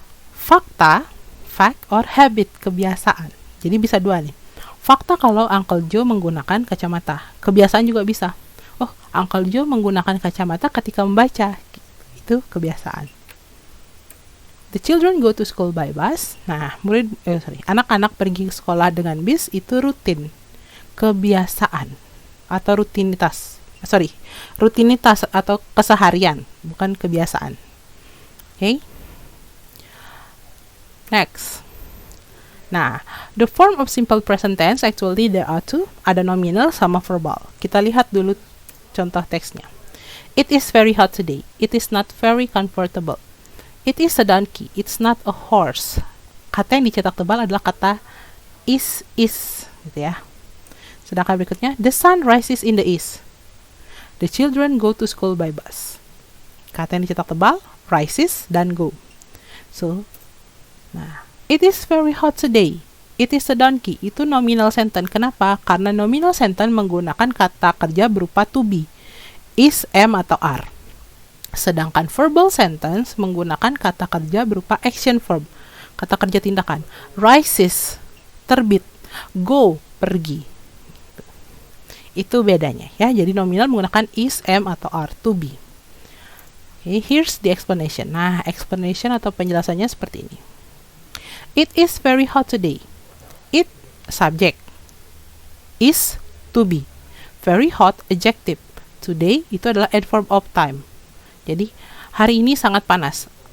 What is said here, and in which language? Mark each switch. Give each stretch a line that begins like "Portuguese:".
Indonesian: Fakta, fact or habit, kebiasaan. Jadi bisa dua nih. Fakta kalau Uncle Joe menggunakan kacamata. Kebiasaan juga bisa. Oh, Uncle Joe menggunakan kacamata ketika membaca. Itu kebiasaan.
English: The children go to school by bus.
Indonesian: Nah, anak-anak pergi ke sekolah dengan bis itu rutin. Kebiasaan atau rutinitas. Rutinitas atau keseharian, bukan kebiasaan. Okay?
English: Next. Nah, the form of simple present tense actually there are two,
Indonesian: ada nominal sama verbal. Kita lihat dulu contoh teksnya.
English: It is very hot today. It is not very comfortable. It is a donkey. It's not a horse.
Indonesian: Kata yang dicetak tebal adalah kata is, gitu ya. Sedangkan berikutnya,
English: the sun rises in the east. The children go to school by bus.
Indonesian: Kata yang dicetak tebal, rises dan go.
English: So, nah, it is very hot today. It is a donkey.
Indonesian: Itu nominal sentence. Kenapa? Karena nominal sentence menggunakan kata kerja berupa to be. Is, am, atau are. Sedangkan verbal sentence menggunakan kata kerja berupa action verb. Kata kerja tindakan. Rises, terbit. Go, pergi. Itu bedanya ya. Jadi nominal menggunakan is, am, atau are, to be.
English: Okay, here's the explanation.
Indonesian: Nah, explanation atau penjelasannya seperti ini.
English: It is very hot today. It, subject. Is, to be. Very hot, adjective.
Indonesian: Today, itu adalah adverb of time. Jadi, hari ini sangat panas.